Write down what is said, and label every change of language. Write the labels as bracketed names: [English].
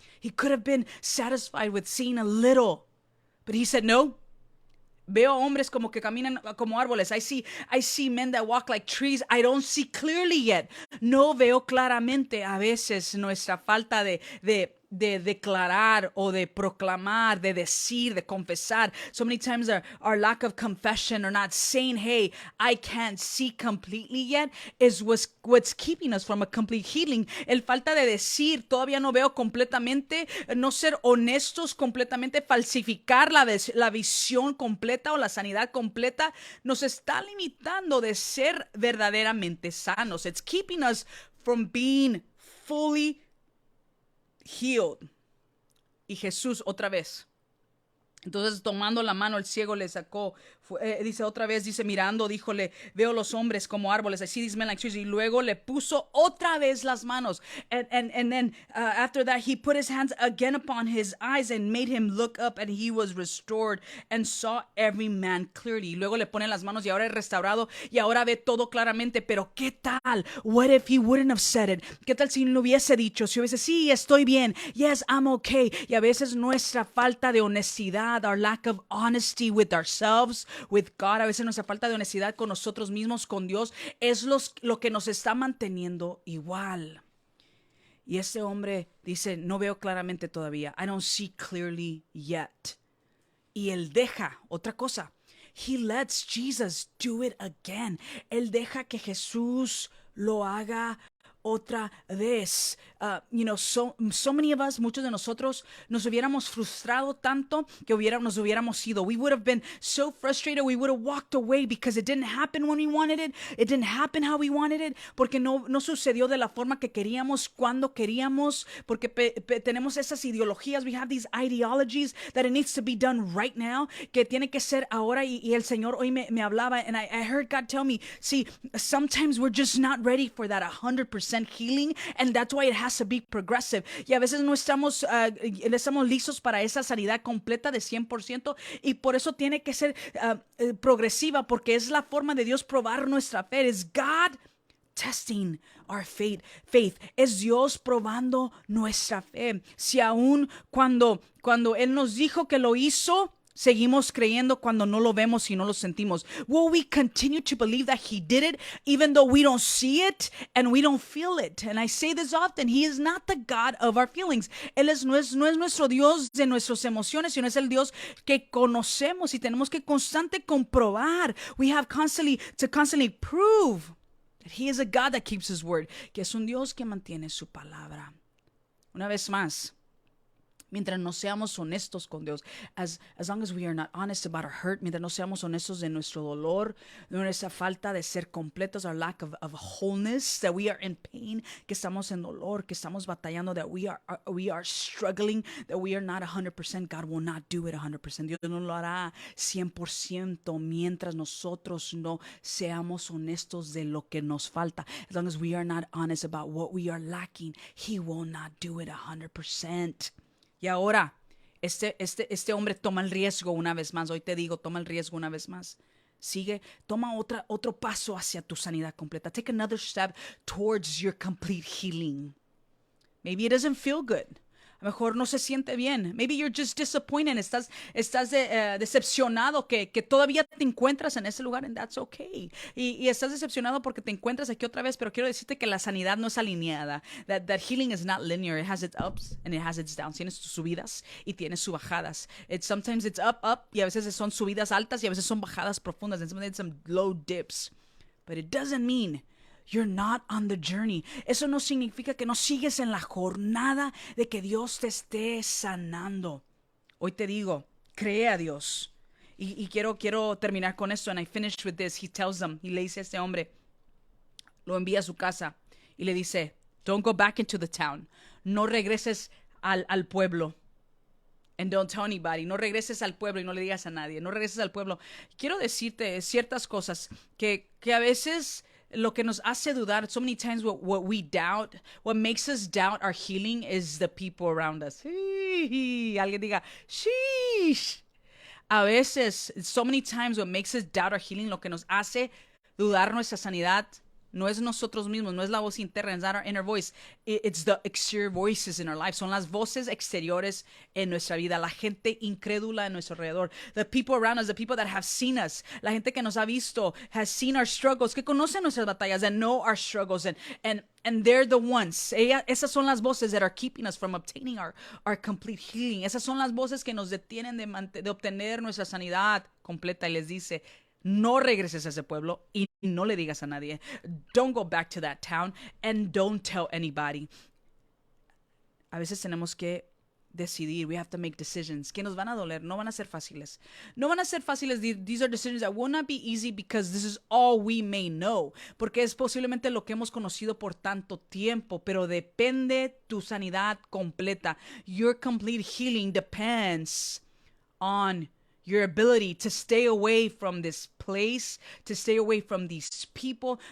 [English] He could have been satisfied with seeing a little. But he said, no. [Spanish] Veo hombres como que caminan como árboles. [English] I see men that walk like trees. I don't see clearly yet. [Spanish] No veo claramente. A veces nuestra falta de declarar o de proclamar, de decir, de confesar. [English] So many times our lack of confession or not saying, hey, I can't see completely yet is what's keeping us from a complete healing. [Spanish] El falta de decir, todavía no veo completamente, no ser honestos completamente, falsificar la visión completa o la sanidad completa, nos está limitando de ser verdaderamente sanos. [English] It's keeping us from being fully healed. [Spanish] Y Jesús otra vez. Entonces tomando la mano el ciego le sacó, dice otra vez, mirando, díjole, veo los hombres como árboles, [English] I see these men like trees, [Spanish] y luego le puso otra vez las manos, [English] and then after that he put his hands again upon his eyes and made him look up, and he was restored and saw every man clearly. [Spanish] Y luego le pone las manos y ahora es restaurado y ahora ve todo claramente. Pero ¿qué tal? [English] What if he wouldn't have said it? [Spanish] ¿Qué tal si no hubiese dicho? Si hubiese, sí, estoy bien, [English] yes, I'm okay. [Spanish] Y a veces nuestra falta de honestidad, [English] our lack of honesty with ourselves, with God, [Spanish] a veces nuestra falta de honestidad con nosotros mismos, con Dios, es lo que nos está manteniendo igual. Y este hombre dice, no veo claramente todavía. [English] I don't see clearly yet. [Spanish] Y él deja, otra cosa, [English] he lets Jesus do it again. [Spanish] Él deja que Jesús lo haga otra vez. [English] So many of us, [Spanish] muchos de nosotros, nos hubiéramos frustrado tanto que nos hubiéramos ido. [English] We would have been so frustrated, we would have walked away because it didn't happen when we wanted it. It didn't happen how we wanted it. [Spanish] Porque no sucedió de la forma que queríamos, cuando queríamos. Porque tenemos esas ideologías. [English] We have these ideologies that it needs to be done right now. [Spanish] Que tiene que ser ahora. Y el Señor hoy me hablaba. [English] And I heard God tell me, see, sometimes we're just not ready for that 100% healing, and that's why it has to be progressive. [Spanish] Y a veces no estamos listos para esa sanidad completa de 100%, y por eso tiene que ser progresiva, porque es la forma de Dios probar nuestra fe. Es [English] God testing our faith. [Spanish] Es Dios probando nuestra fe. Si aún cuando Él nos dijo que lo hizo, seguimos creyendo cuando no lo vemos y no lo sentimos. [English] Will we continue to believe that he did it even though we don't see it and we don't feel it? And I say this often, he is not the God of our feelings. [Spanish] Él no es nuestro Dios de nuestras emociones, sino es el Dios que conocemos y tenemos que constante comprobar. [English] We have to constantly prove that he is a God that keeps his word, [Spanish] que es un Dios que mantiene su palabra. Una vez más, mientras no seamos honestos con Dios, [English] as long as we are not honest about our hurt, [Spanish] mientras no seamos honestos de nuestro dolor, de nuestra falta de ser completos, [English] our lack of wholeness, that we are in pain, [Spanish] que estamos en dolor, que estamos batallando, [English] that we are struggling, that we are not 100%, God will not do it 100%. [Spanish] Dios no lo hará 100% mientras nosotros no seamos honestos de lo que nos falta. [English] As long as we are not honest about what we are lacking, He will not do it 100%. [Spanish] Y ahora, este hombre toma el riesgo una vez más. Hoy te digo, toma el riesgo una vez más. Toma otro paso hacia tu sanidad completa. [English] Take another step towards your complete healing. Maybe it doesn't feel good. [Spanish] A lo mejor no se siente bien. [English] Maybe you're just disappointed. [Spanish] Estás decepcionado que todavía te encuentras en ese lugar, [English] and that's okay. [Spanish] Y estás decepcionado porque te encuentras aquí otra vez, pero quiero decirte que la sanidad no es alineada. [English] That healing is not linear. It has its ups and it has its downs. [Spanish] Tienes sus subidas y tienes sus bajadas. [English] Sometimes it's up, [Spanish] y a veces son subidas altas y a veces son bajadas profundas. [English] And sometimes some low dips. But it doesn't mean you're not on the journey. [Spanish] Eso no significa que no sigues en la jornada de que Dios te esté sanando. Hoy te digo, cree a Dios. Y quiero terminar con esto. [English] And I finished with this. He tells them, [Spanish] y le dice a este hombre, lo envía a su casa y le dice, [English] don't go back into the town. [Spanish] No regreses al pueblo. [English] And don't tell anybody. [Spanish] No regreses al pueblo y no le digas a nadie. No regreses al pueblo. Quiero decirte ciertas cosas que a veces lo que nos hace dudar, [English] so many times what we doubt, what makes us doubt our healing is the people around us. [Spanish] Alguien diga, sheesh. A veces, [English] so many times what makes us doubt our healing, [Spanish] lo que nos hace dudar nuestra sanidad, no es nosotros mismos, no es la voz interna, [English] it's not our inner voice. It's the exterior voices in our life. [Spanish] Son las voces exteriores en nuestra vida, la gente incrédula en nuestro alrededor. [English] The people around us, the people that have seen us, [Spanish] la gente que nos ha visto, [English] has seen our struggles, [Spanish] que conocen nuestras batallas [English] and know our struggles, and they're the ones. [Spanish] Esas son las voces [English] that are keeping us from obtaining our complete healing. [Spanish] Esas son las voces que nos detienen de obtener nuestra sanidad completa, y les dice, no regreses a ese pueblo y no le digas a nadie. [English] Don't go back to that town and don't tell anybody. [Spanish] A veces tenemos que decidir. [English] We have to make decisions [Spanish] que nos van a doler. No van a ser fáciles. No van a ser fáciles. [English] These are decisions that will not be easy because this is all we may know. [Spanish] Porque es posiblemente lo que hemos conocido por tanto tiempo. Pero depende tu sanidad completa. [English] Your complete healing depends on your ability to stay away from this place, to stay away from these people.